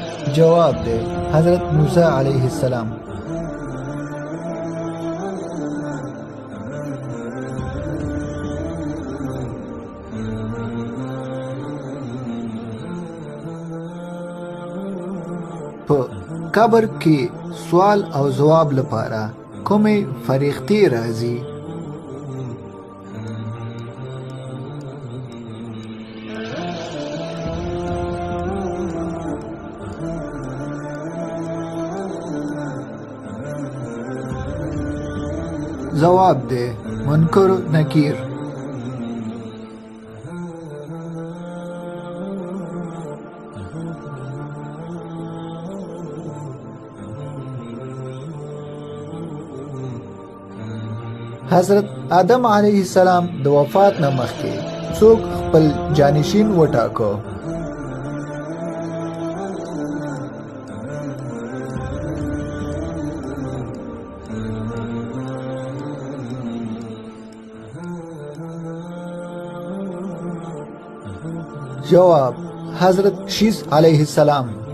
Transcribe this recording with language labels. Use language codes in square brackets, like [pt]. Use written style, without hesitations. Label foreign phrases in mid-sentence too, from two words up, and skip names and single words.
[ps] جواب دی حضرت موسی علیه السلام. په قبر کې سوال او ځواب لپاره کومې فرښتې راځي؟ جواب دی منکر نکیر. حضرت آدم علیه السلام د وفات نه مخکې څوک خپل جانشین وټاکو؟ جواب حضرت شیث علیه السلام.